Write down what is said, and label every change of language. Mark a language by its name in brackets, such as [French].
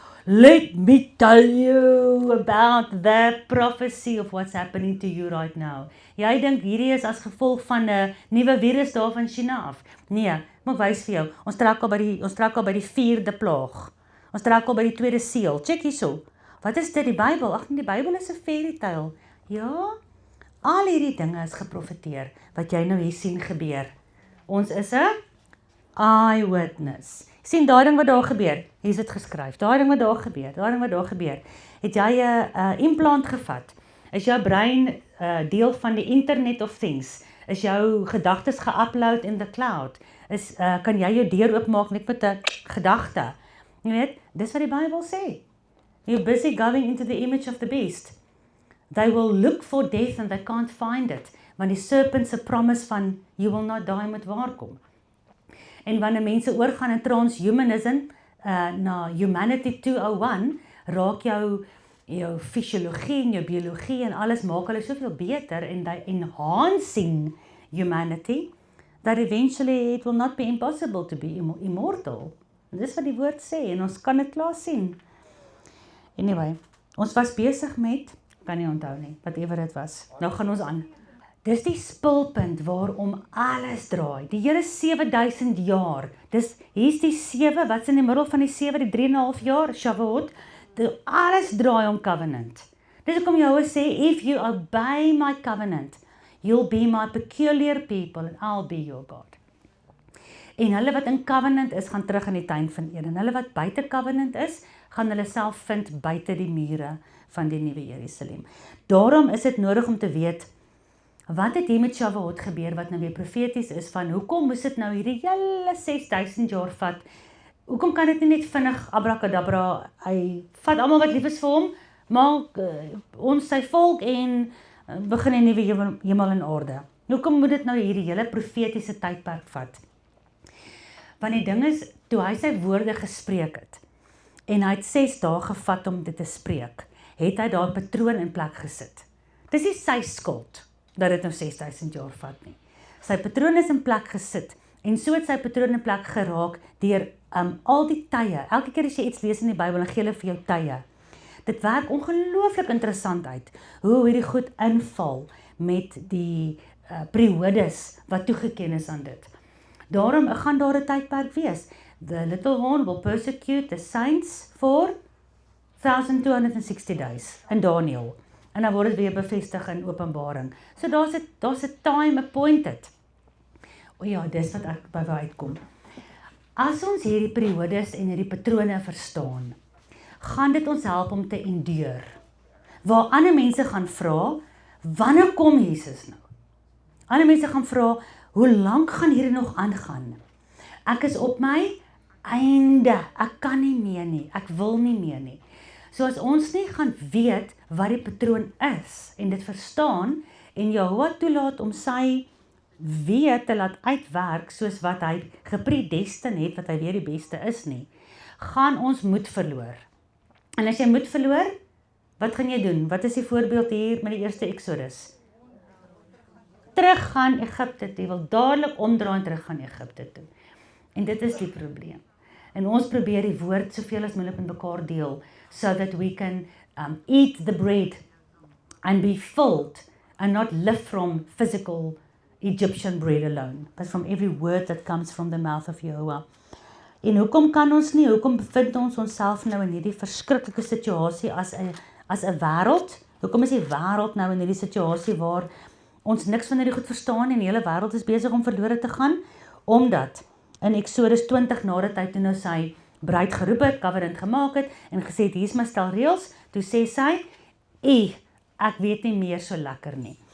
[English] Let me tell you about the prophecy of what's happening to you right now. [Afrikaans] Jy dink hierdie is as gevolg van 'n nuwe virus daar van China af. Nee, moet wys vir jou. Ons trek al by die 4de plaag. Ons trek al by die 2de seël. Check hierso. Wat is dit die Bybel? Ag nee, die Bybel is 'n fairy tale. Ja, al hierdie dinge is geprofeteer wat jy nou hier sien gebeur. Ons is 'n eyewitness. Sien daai ding wat daar gebeur. Hier is dit geskryf. Daai ding wat daar gebeur. Het jy 'n implant gevat? Is jou brein deel van die Internet of Things? Is jou gedagtes geupload [English] in the cloud? [Afrikaans] Kan jy jou deur oopmaak net met 'n gedagte? Jy weet, dis wat die Bybel sê. [English] You're busy going into the image of the beast. They will look for death and they can't find it. [Afrikaans] Want die serpent se promise van [English] you will not die [Afrikaans] moet waarkom. En wanneer mense oorgaan in transhumanism na Humanity 201, raak jou fisiologie en jou biologie en alles maak hulle soveel beter en [English] they enhancing humanity that eventually it will not be impossible to be immortal. [Afrikaans] En dis wat die woord sê en ons kan dit klaar sien. Anyway, ons was besig met, kan nie onthou nie, whatever dit was. Nou gaan ons aan. Dis die spulpunt waarom alles draai. Die hele 7000 jaar. Hier's die 7, wat's in die middel van die 7, die 3,5 jaar, Shavuot. Alles draai om covenant. Dis hoekom Jehova sê, [English] if you obey my covenant, you'll be my peculiar people and I'll be your God. [Afrikaans] En hulle wat in covenant is, gaan terug in die tuin van Eden. Hulle wat buite covenant is, gaan hulle self vind buite die mure van die nuwe Jerusalem. Daarom is dit nodig om te weet, wat het hier met Shavuot gebeur, wat nou weer profeties is, van hoekom moes dit nou hierdie hele 6000 jaar vat? Hoekom kan dit nie net vinnig, abracadabra, hy vat almal wat lief is vir hom, maak ons sy volk en begin 'n nuwe hemel en aarde. Hoekom moet dit nou hierdie hele profetiese tydperk vat? Want die ding is, toe hy sy woorde gespreek het, en hy het 6 dae gevat om dit te spreek, het hy daar 'n patroon in plek gesit. Dis nie sy skuld dat dit nou 6000 jaar vat nie. Sy patroon is in plek gesit, en so het sy patroon in plek geraak deur al die tye. Elke keer as jy iets lees in die Bybel, dan gee hulle vir jou tye. Dit werk ongelooflik interessant uit, hoe hierdie goed inval met die periodes wat toegeken is aan dit. Daarom gaan daar 'n tydperk wees. [English] The little horn will persecute the saints for 1260 days in Daniel. [Afrikaans] En dan word dit weer bevestig in Openbaring. So daar's 'n [English] time appointed. [Afrikaans] O ja, dis wat ek by wou uitkom. As ons hierdie periodes en hierdie patrone verstaan, gaan dit ons help om te endure. Waar ander mense gaan vra, wanneer kom Jesus nou? Ander mense gaan vra, hoe lank gaan hierdie nog aangaan? Ek is op my einde, ek kan nie meer nie, ek wil nie meer nie. So as ons nie gaan weet wat die patroon is, en dit verstaan, en Jehova toelaat om sy weet te laat uitwerk, soos wat hy gepredestin het, wat hy weer die beste is nie, gaan ons moed verloor. En as jy moed verloor, wat gaan jy doen? Wat is die voorbeeld hier met die eerste Exodus? Terug gaan Egipte toe, jy wil dadelik omdraai en terug gaan Egipte toe. En dit is die probleem. En ons probeer die woord soveel as moontlik met mekaar deel, [English] so that we can eat the bread and be filled and not live from physical Egyptian bread alone, but from every word that comes from the mouth of Jehovah. [Afrikaans] En hoekom kan ons nie, hoekom bevind ons onsself nou in hierdie verskriklike situasie as 'n wêreld? Hoekom is die wêreld nou in hierdie situasie waar ons niks van hierdie goed verstaan en die hele wêreld is besig om verlore te gaan? Omdat in Exodus 20 nadat hy toe nou sy bruid geroep het, covenant gemaak het en gesê het, hier is my stel reëls, toe sê sy, ek weet nie meer so lekker nie.